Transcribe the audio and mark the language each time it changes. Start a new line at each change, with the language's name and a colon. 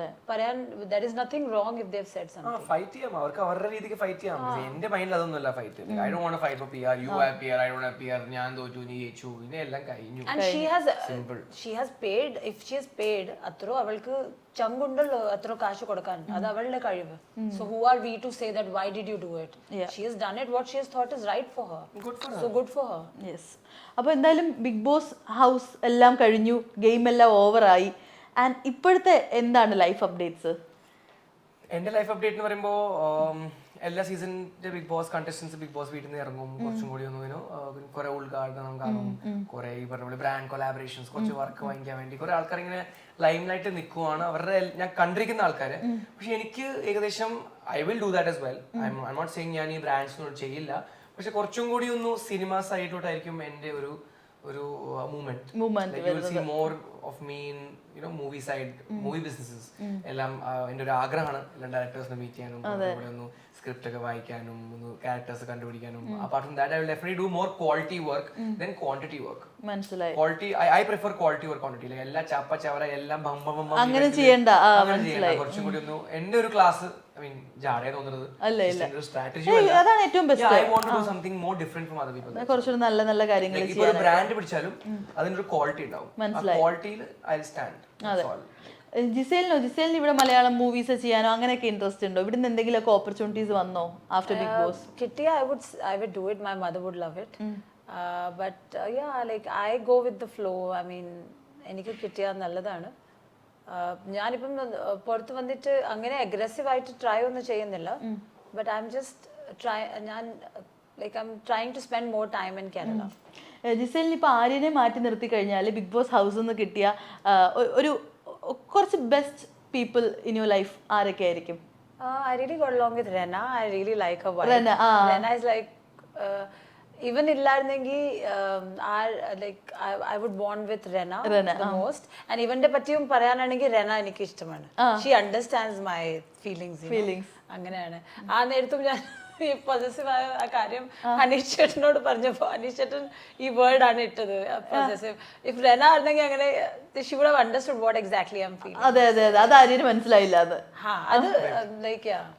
Malayalam: പറയാൻ
English: That is nothing wrong if they have said something.
Malayalam: Fight ചെയ്യാം, അവർക്ക് അവരുടെ രീതിക്ക് ഫൈറ്റ് ചെയ്യാം. എന്റെ മൈൻഡിൽ അതൊന്നുമല്ല fight.
English: I don't want to fight for PR, you have PR, I don't have PR,
Malayalam: ഞാൻ തോറ്റു നീ ജയിച്ചു, ഇതിനെല്ലാം കഴിഞ്ഞു.
English: And she has paid, if she has paid,
Malayalam: അത്രോ അവൾക്ക് ചങ്കുണ്ടല്ലോ അത്ര കാശ് കൊടുക്കാൻ, അത് അവളുടെ കഴിവ്.
English: So who are we to say that why did you do it? She has done it what she has thought is right for her. So good for her. Yes.
Malayalam: അപ്പോൾ എന്തായാലും big boss house എല്ലാം കഴിഞ്ഞു, game എല്ലാം ഓവറായി. And ഇപ്പോഴത്തെ എന്താണ് life updates? എന്റെ life update എന്ന് പറയുമ്പോൾ എല്ലാ സീസണിന്റെ big boss contestants big boss വീട്ടിൽ നിന്ന് ഇറങ്ങും, കുറച്ചും കൂടി ഒന്ന് കുറെ ഉദ്ഘാടനം കാണും, കുറെ ഈ പറഞ്ഞ പോലെ ബ്രാൻഡ് കൊലാബറേഷൻസ്, കുറച്ച് വർക്ക് വാങ്ങിക്കാൻ വേണ്ടി കുറെ ആൾക്കാർ ഇങ്ങനെ ലൈം ലൈറ്റ് നിൽക്കുവാണ്. അവരുടെ ഞാൻ കണ്ടിരിക്കുന്ന ആൾക്കാര്. പക്ഷെ എനിക്ക് ഏകദേശം
English: I will do that as well. I not saying
Malayalam: ഞാൻ ഈ ബ്രാൻഡ്സിനോട് ചെയ്യില്ല, പക്ഷെ കുറച്ചും കൂടി ഒന്ന് സിനിമ സൈഡിലോട്ടായിരിക്കും എന്റെ ഒരു movement.
English: You will see more of me in movie side, movie businesses എല്ലാം.
Malayalam: എൻ്റെ ഒരു ആഗ്രഹമാണ് എല്ലാ ഡയറക്ടേഴ്സിനെ മീറ്റ് ചെയ്യാനും, അതുപോലെ ഒന്ന് സ്ക്രിപ്റ്റ് ഒക്കെ വായിക്കാനും, ഒന്ന് ക്യാരക്ടേഴ്സ് കണ്ടുപിടിക്കാനും.
English: Apart from that I will definitely do more quality work than quantity work.
Malayalam: മനസ്സിലായി.
English: Quality I prefer quality or quantity.
Malayalam: എല്ലാ ചാപ്പ ചവറ എല്ലാം അങ്ങനെ ചെയ്യണ്ട. കുറച്ചും കൂടി ഒന്ന് എന്റെ ഒരു ക്ലാസ് ജാടേ തോന്നുന്നത് സ്ട്രാറ്റജി. അതാണ് ഏറ്റവും best.
English: I want to do something more different from other people.
Malayalam: കുറച്ചുകൂടി നല്ല നല്ല കാര്യങ്ങൾ ചെയ്യാൻ. ഇപ്പോൾ ഒരു ബ്രാൻഡ് പിടിച്ചാലും അതിനൊരു ക്വാളിറ്റി ഉണ്ടാവും. ആ ക്വാളിറ്റിയിൽ
English: I will stand.
Malayalam: ജിസേലിന് ഇവിടെ മലയാളം മൂവീസ് ചെയ്യാനോ അങ്ങനെയൊക്കെ ഇൻട്രസ്റ്റ് ഉണ്ടോ? ഇവിടുന്ന് എന്തെങ്കിലുമൊക്കെ ഓപ്പർച്യൂണിറ്റീസ് വന്നോ ആഫ്റ്റർ ബിഗ് ബോസ്? കിട്ടിയ
English: I would do it. My mother would love it. But yeah, like I go with the flow. I mean,
Malayalam: എനിക്ക് കിട്ടിയാൽ നല്ലതാണ്. ഞാനിപ്പം പുറത്ത് വന്നിട്ട് അങ്ങനെ അഗ്രസീവ് ആയിട്ട് ട്രൈ ഒന്നും ചെയ്യുന്നില്ല.
English: but I'm just
Malayalam: ഞാൻ
English: Like I'm trying to spend more time in Kerala.
Malayalam: ജിസേലിന് ഇപ്പോൾ ആര്യനെ മാറ്റി നിർത്തി കഴിഞ്ഞാൽ ബിഗ് ബോസ് ഹൗസിൽ നിന്ന് കിട്ടിയ ഒരു കുറച്ച്
English: best people in your life
Malayalam: ആരൊക്കെ ആയിരിക്കും?
English: I really got along with Rena. I really like her vibe. Rena is like even
Malayalam: illarnengi
English: like I would bond with Rena the most. And even
Malayalam: de pattiyum parayananengi Rena enikku ishtamanu.
English: She understands my feelings.
Malayalam: അങ്ങനെയാണ്. ആ നേരത്തും ഞാൻ ഈ possessive ആയ ആ കാര്യം അനീഷ് ചേട്ടനോട് പറഞ്ഞപ്പോൾ അനീഷ് ചേട്ടൻ ഈ വേർഡ് ആണ് ഇട്ടത്, പൊസസീവ്.
English: if റെന
Malayalam: ആയിരുന്നെങ്കിൽ അങ്ങനെ
English: She would have understood what exactly I am feeling.
Malayalam: അതെ അതെ അതെ, അത് ആര്യന് മനസ്സിലായില്ല. അത് അത് ലൈക്ക്